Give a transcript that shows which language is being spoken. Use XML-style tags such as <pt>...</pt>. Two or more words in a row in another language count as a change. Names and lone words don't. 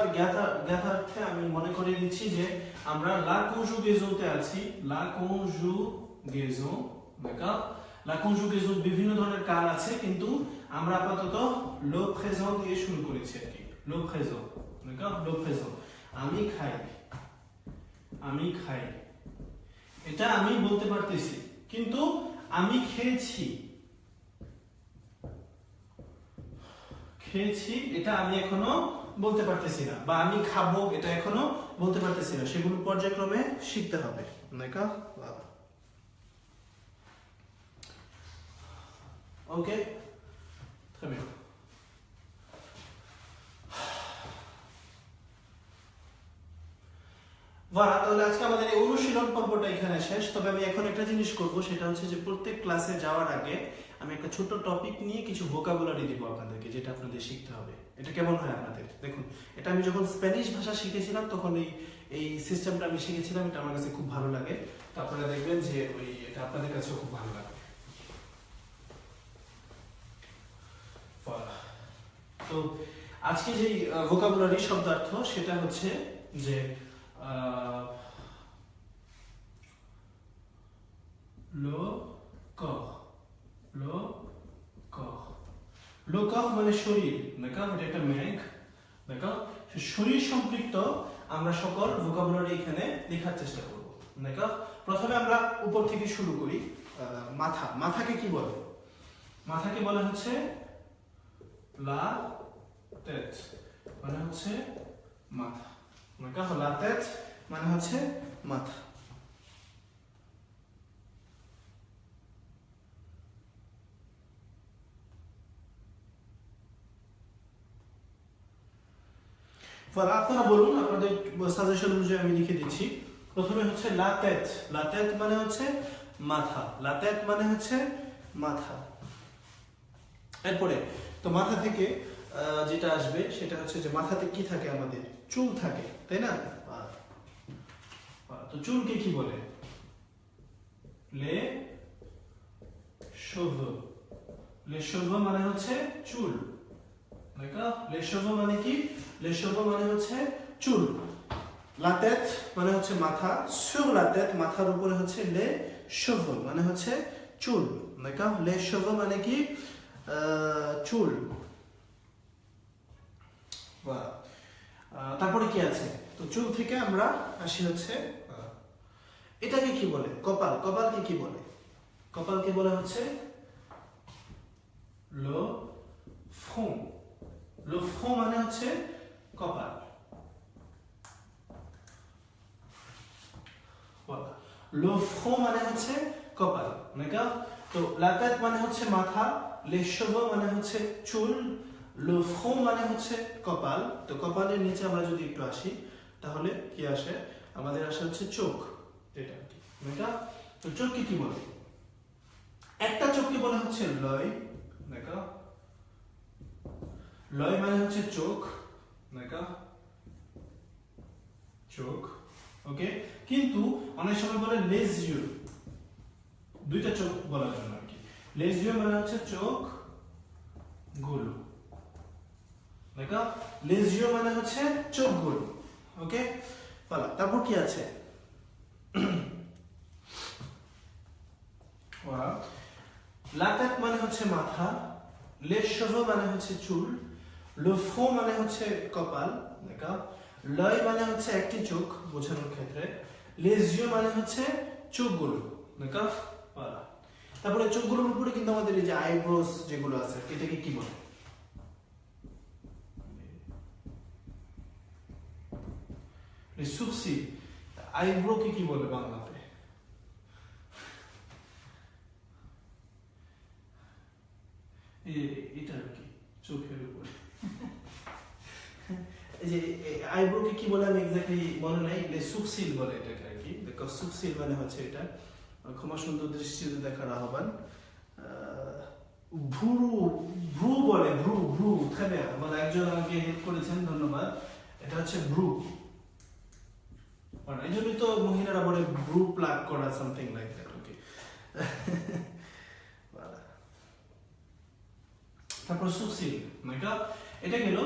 <bn>জ্ঞাতার্থে আমি মনে করে দিচ্ছি যে আমরা</bn> <fr>la conjugaison</fr> <bn>তে আছি</bn> <fr>la conjugaison d'accord la conjugaison</fr> <bn>বিভিন্ন ধরনের কাল আছে কিন্তু আমরা আপাতত</bn> <fr>le présent</fr> <bn>দিয়ে শুরু করেছি আর কি</bn> <fr>le présent d'accord le présent</fr> <bn>আমি খাই এটা আমি বলতে পারতেছি কিন্তু আমি খেয়েছি এটা আমি এখনো বলতে পারতেছি না বা আমি খাবো এটা এখনো বলতে পারতেছি না সেগুলো পর্যায়ক্রমে শিখতে হবে</bn> <fr>d'accord OK très bien</fr> <bn>voilà তাহলে আজকে আমাদের এই অনুশীলন পর্বটা এখানে শেষ তবে আমি এখন একটা জিনিস করব সেটা হচ্ছে যে প্রত্যেক ক্লাসে যাওয়ার আগে আমি একটা ছোট টপিক নিয়ে কিছু ভোকাবুলারি দিব আপনাদেরকে যেটা আপনাদের শিখতে হবে এটা কেমন হয় আপনাদের দেখুন এটা আমি যখন স্প্যানিশ ভাষা শিখেছিলাম তখন এই সিস্টেমটা আমি শিখেছিলাম এটা আমার কাছে খুব ভালো লাগে তো আপনারা দেখবেন যে এটা আপনাদের কাছেও খুব ভালো লাগবে তো আজকে যে ভোকাবুলারি শব্দার্থ সেটা হচ্ছে যে</bn> <fr>le corps</fr> <bn>মানে শরীর d'accord এটা একটা মেঘ d'accord শরীর সম্পৃক্ত আমরা সকল ভোকাবুলারি এখানে লেখার চেষ্টা করব d'accord প্রথমে আমরা উপর থেকে শুরু করি মাথাকে কি বলে মাথাকে বলে হচ্ছে</bn> <fr>la tête</fr> <bn>মানে হচ্ছে মাথা</bn> <fr>d'accord la tête</fr> <bn>মানে হচ্ছে মাথা voilà আপনারা বলুন আপনাদের সাজেশন অনুযায়ী আমি লিখে দিচ্ছি প্রথমে হচ্ছে</bn> <fr>la tête</fr> <bn>মানে হচ্ছে মাথা</bn> <fr>la tête</fr> <bn>মানে হচ্ছে মাথা। এরপরে তো মাথা থেকে যেটা আসবে সেটা হচ্ছে যে মাথাতে কি থাকে, আমাদের চুল থাকে, তাই না? তো চুলকে কি বলে?</bn> <fr>les cheveux। les cheveux</fr> <bn>মানে হচ্ছে চুল, d'accord?</bn> <fr>les cheveux</fr> <bn>মানে কি?</bn> <fr>les cheveux</fr> <bn>মানে হচ্ছে চুল।</bn> <fr>la tête</fr> <bn>মানে হচ্ছে মাথা,</bn> <fr>sur la tête</fr> <bn>মাথার উপরে হচ্ছে</bn> <fr>les cheveux</fr> <bn>মানে হচ্ছে চুল, d'accord?</bn> <fr>les cheveux</fr> <bn>মানে কি? চুল। তারপরে কি আছে? তো চুল থেকে আমরা আসি হচ্ছে এটাকে কি বলে? কপাল। কপালকে কি বলে? কপালকে বলে হচ্ছে</bn> <fr>le front। le front</fr> <bn>মানে হচ্ছে কপাল।</bn> <fr>le front</fr> <bn>মানে হচ্ছে কপাল, d'accord? তো</bn> <fr>la tête</fr> <bn>মানে হচ্ছে মাথা,</bn> <fr>les cheveux</fr> <bn>মানে হচ্ছে চুল,</bn> <fr>le front</fr> <bn>মানে হচ্ছে কপাল। তো কপালের নিচে আমরা যদি একটু আসি তাহলে কি আসে? আমাদের আসে হচ্ছে চোখ, যেটা কি, d'accord? তো চোখকে কি বলে? একটা চোখকে বলে হচ্ছে l'œil, d'accord? l'œil মানে হচ্ছে চোখ, d'accord? চোখ, ওকে? কিন্তু অনেক সময় বলে</bn> <fr>les yeux,</fr> <bn>দুইটা চোখ বলার জন্য আর কি।</bn> <fr>les yeux</fr> <bn>মানে হচ্ছে চোখ গুলো, দেখো?</bn> <fr>les yeux</fr> <bn>মানে হচ্ছে চোখ গুলো, ওকে? বলা। তারপর কি আছে?</bn> <fr>la tête</fr> <bn>মানে হচ্ছে মাথা,</bn> <fr>les cheveux</fr> <bn>মানে হচ্ছে চুল,</bn> <fr>le front</fr> <bn>মানে হচ্ছে কপাল, দেখো? l'œil মানে হচ্ছে একটি চোখ বোঝানোর ক্ষেত্রে,</bn> <fr>les yeux</fr> <bn>মানে হচ্ছে চোখগুলো, দেখো? বলা। তারপরে চোখগুলোর উপরে কিন্তু আমাদের এই যে আইব্রোস যেগুলো আছে, এটাকে কি বলে?</bn> <fr>les sourcils।</fr> <bn>আইব্রো কে কি বলে বাংলাতে? এটা কি চোখের উপরে এই যে আইব্রো কে কি বলে আমি এক্স্যাক্টলি মনে নাই,</bn> <fr>les sourcils</fr> <bn>বলে এটাকে আর কি। দেখো sourcil মানে হচ্ছে এটা, ক্ষমা সুন্দর দৃষ্টিতে দেখার আহ্বান। ভ্রু, ভ্রু বলে, ভ্রু, ভ্রু,</bn> <fr>très bien,</fr> <bn>মানে একজন আমাকে হেল্প করেছেন, ধন্যবাদ। এটা হচ্ছে ভ্রু। এই জন্যই তো মহিলারা বলে ভ্রু প্লাগ করা,</bn> <en>something like that,</en> <bn>ওকে? তারপর সুসিল, নাকি? এটা গেল।</bn>